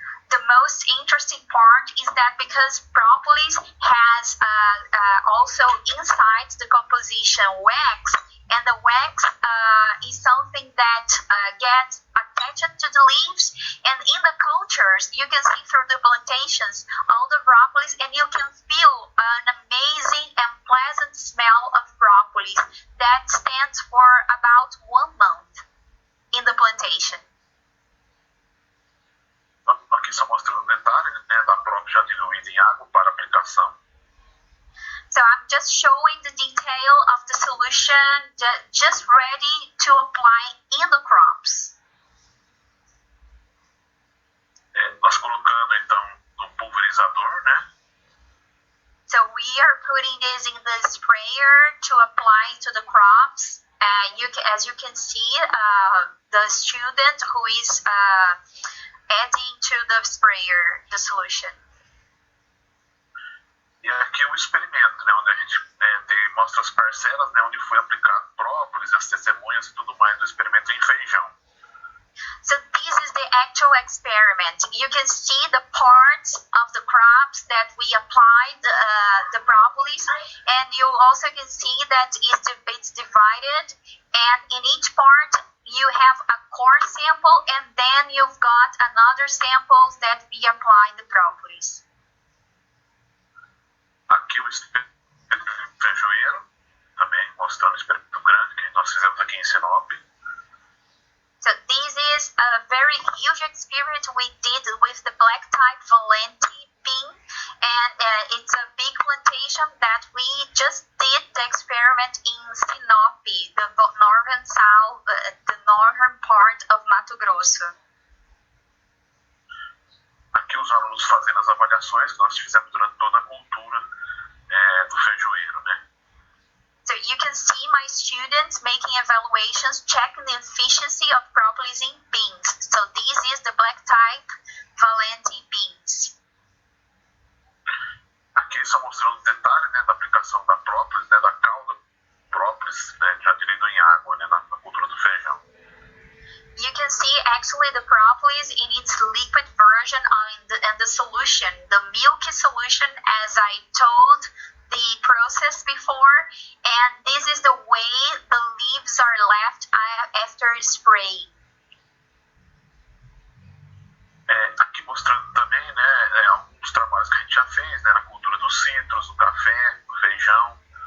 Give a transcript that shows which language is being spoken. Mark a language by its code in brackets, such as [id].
[en] The most interesting part is that because propolis has also inside the composition wax, and the wax is something that gets attached to the leaves, and in the cultures you can see through the plantations all the propolis, and you can feel an amazing and pleasant smell of propolis that stands for about 1 month in the plantation. [pt] Aqui só mostrando um detalhe, né, da própolis já diluída em água para aplicação. [en] So I'm just showing the detail of the solution just ready to apply in the crops. [pt] Nós colocando então no pulverizador, né? [en] So we are putting this in the sprayer to apply to the crops. As you can see, the student who is adding to the sprayer the solution. [pt] E aqui o experimento, né, onde a gente mostra as parcelas, né, onde foi aplicado própolis, as testemunhas e tudo mais do experimento em feijão. [en] So this is the actual experiment. You can see the parts of the crops that we applied the propolis, and you also can see that it's divided, and in each part you have a core sample, and then you've got another samples that we applied the propolis. [pt] Aqui o experimento feijoeiro, também mostrando o experimento grande que nós fizemos aqui em Sinop. [en] So this is a very huge experiment we did with the black type Valenti bean, and it's a big plantation that we just did the experiment in Sinop, the northern part of Mato Grosso. [pt] Aqui os alunos fazendo as avaliações que nós fizemos durante toda a cultura do feijoeiro, né? [en] So you can see my students making evaluations, checking the efficiency of propolis in beans. So this is the black type Valenti beans. [pt] Aqui só mostrando detalhes, né, da aplicação da própolis, né, da cauda própolis, né, já diluído em água, né, na cultura do feijão. [en] You can see actually the propolis in its liquid version and the solution, the milky solution, as I told the process before, and this is the way the leaves are left after spray. [pt] Aqui mostrando também, né, alguns trabalhos que a gente já fez, né, na cultura dos citros, do café, do feijão.